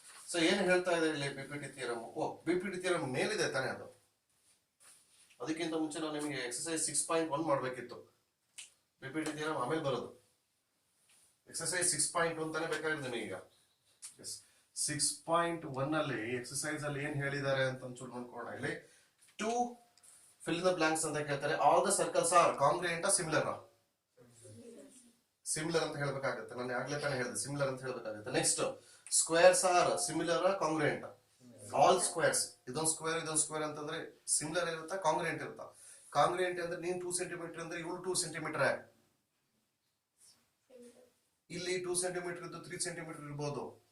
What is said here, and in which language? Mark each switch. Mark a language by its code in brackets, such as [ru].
[kn] So ಏನ್ ಹೇಳ್ತಾ ಇದೆ ಇಲ್ಲಿ BPT ಥಿಯರಮ್? BPT ಥಿಯರಮ್ ಮೇಲಿದೆ ತಾನೇ ಅದು. ಅದಕ್ಕಿಂತ ಮುಂಚೆ ನಾವು ನಿಮಗೆ ಎಕ್ಸರ್ಸೈಸ್ 6.1 ಮಾಡ್ಬೇಕಿತ್ತು. BPT ಥಿಯರಮ್ ಆಮೇಲೆ ಬರೋದು. ಎಕ್ಸರ್ಸೈಸ್ 6.1 ತಾನೇ ಬೇಕಾಗಿದೆ ನಿಮಗೀಗ. 6.1 ಅಲ್ಲಿ ಎಕ್ಸರ್ಸೈಸ್ ಅಲ್ಲಿ ಏನ್ ಹೇಳಿದ್ದಾರೆ ಅಂತ ಒಂಚೂರು ನೋಡ್ಕೊಳ್ಳೋಣ. ಇಲ್ಲಿ 2 [en] fill in the blanks [kn] ಅಂತ ಕೇಳ್ತಾರೆ. [en] All the circles are congruent similar. [kn] Similar ಅಂತ ಹೇಳ್ಬೇಕಾಗುತ್ತೆ. ನಾನು ಆಗ್ಲೇ ತಾನೇ ಹೇಳಿದೆ ಸಿಮಿಲರ್ ಅಂತ ಹೇಳ್ಬೇಕಾಗುತ್ತೆ. [en] Next squares are similar congruent. [kn] All squares, ಇದೊಂದು ಸ್ಕ್ವೇರ್ ಅಂತಂದ್ರೆ ಸಿಮಿಲರ್ ಇರುತ್ತಾ, ಕಾಂಗ್ರುಯೆಂಟ್ ಇರುತ್ತಾ? ಕಾಂಗ್ರುಯೆಂಟ್ ಅಂದ್ರೆ ನೀನ್ 2 ಸೆಂಟಿಮೀಟರ್ ಅಂದ್ರೆ ಇವಳು 2 ಸೆಂಟಿಮೀಟರ್, ಇಲ್ಲಿ 2 ಸೆಂಟಿಮೀಟರ್ ಇದ್ದು 3 ಸೆಂಟಿಮೀಟರ್ ಇರ್ಬೋದು.